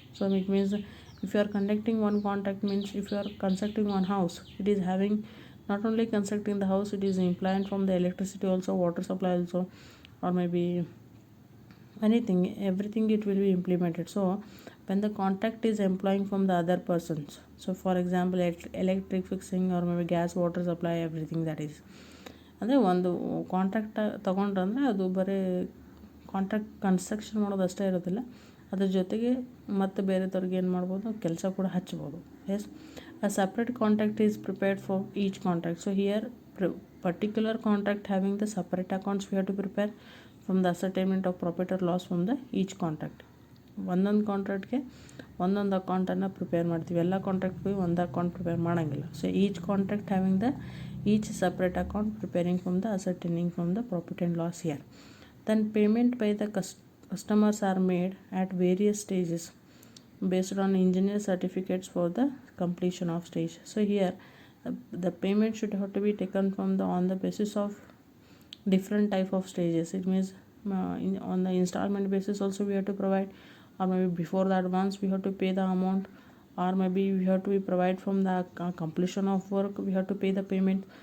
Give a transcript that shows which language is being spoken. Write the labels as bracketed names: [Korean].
[English] So it means if you are conducting one contract means if you are constructing one house, it is having not only constructing the house, it is employing from the electricity also, water supply also, or maybe anything, everything it will be implemented. So when the contract is employing from the other persons, so for example electric fixing or maybe gas water supply, everything, that is [Kannada] ಅಂದರೆ ಒಂದು contract ತೊಗೊಂಡ್ರಂದರೆ ಅದು ಬರೀ contract construction ಮಾಡೋದು ಅಷ್ಟೇ ಇರೋದಿಲ್ಲ, ಅದ್ರ ಜೊತೆಗೆ ಮತ್ತು ಬೇರೆದವ್ರಿಗೆ ಏನು ಮಾಡ್ಬೋದು, ಕೆಲಸ ಕೂಡ ಹಚ್ಬೋದು. [English] Yes, a separate contract is prepared for each contract. So here particular contract having the separate accounts we have to prepare from the ascertainment of profit or loss from the each contract. [Kannada] ಒಂದೊಂದು ಕಾಂಟ್ರಾಕ್ಟ್ಗೆ ಒಂದೊಂದು ಅಕೌಂಟನ್ನು prepare ಮಾಡ್ತೀವಿ. ಎಲ್ಲ ಕಾಂಟ್ರಾಕ್ಟ್ಗೆ ಒಂದು account prepare ಮಾಡೋಂಗಿಲ್ಲ. [English] So each contract having the each separate account preparing from the ascertaining from the profit and loss here. Then payment by the customers are made at various stages based on engineer certificates for the completion of stage. So here the payment should have to be taken from the on the basis of different type of stages. It means on the installment basis also we have to provide, or maybe before the advance we have to pay the amount, or maybe we have to be provide from the completion of work we have to pay the payment.